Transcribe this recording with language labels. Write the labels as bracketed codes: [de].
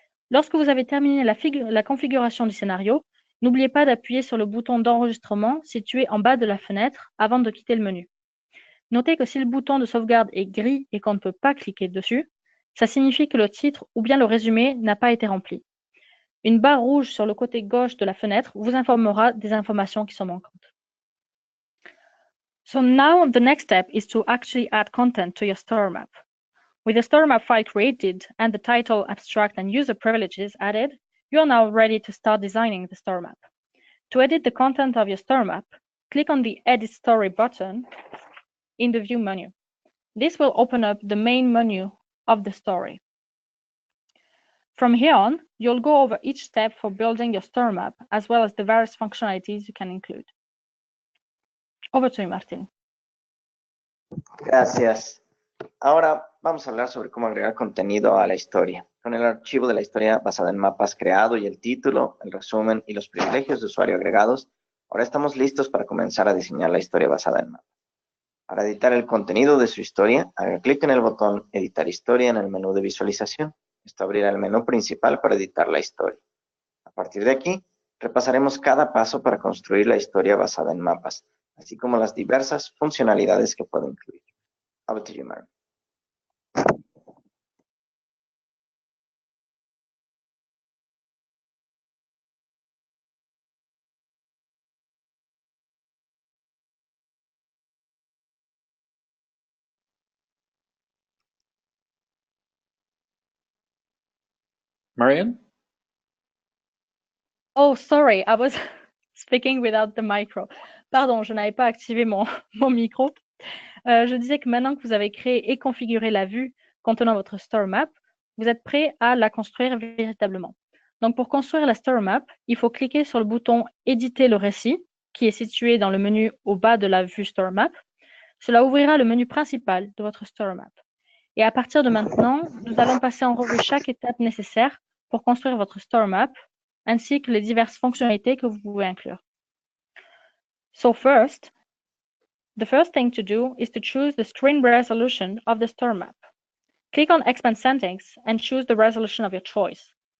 [fr] Lorsque vous avez terminé la configuration du scénario, n'oubliez pas d'appuyer sur le bouton d'enregistrement situé en bas de la fenêtre avant de quitter le menu. Notez que si le bouton de sauvegarde est gris et qu'on ne peut pas cliquer dessus, ça signifie que le titre ou bien le résumé n'a pas été rempli. Une barre rouge sur le côté gauche de la fenêtre vous informera des informations qui sont manquantes. [en] So now the next step is to actually add content to your story map. With the story map file created and the title, abstract, and user privileges added, you are now ready to start designing the story map. To edit the content of your story map, click on the Edit Story button in the View menu. This will open up the main menu of the story. From here on, you'll go over each step for building your story map, as well as the various functionalities you can include. Over to you, Martin. [es] Gracias. Ahora vamos a hablar sobre cómo agregar contenido a la historia. Con el archivo de la historia basada en mapas creado y el título, el resumen y los privilegios de usuario agregados, ahora estamos listos para comenzar a diseñar la historia basada en mapas. Para editar el contenido de su historia, haga clic en el botón Editar historia en el menú de visualización. Esto abrirá el menú principal para editar la historia. A partir de aquí, repasaremos cada paso para construir la historia basada en mapas, así como las diversas funcionalidades que puede incluir. [en] Over to you, Mary. Marian? Oh, sorry, I was speaking without the micro. [fr] Pardon, je n'avais pas activé mon micro. Je disais que maintenant que vous avez créé et configuré la vue contenant votre story map, vous êtes prêt à la construire véritablement. Donc, pour construire la story map, il faut cliquer sur le bouton « Éditer le récit » qui est situé dans le menu au bas de la vue story map. Cela ouvrira le menu principal de votre story map. Et à partir de maintenant, nous allons passer en revue chaque étape nécessaire pour construire votre story map, ainsi que les diverses fonctionnalités que vous pouvez inclure. [en] So first, the first thing to do is to choose the screen resolution of the story map. Click on Expand Settings and choose the resolution of your choice.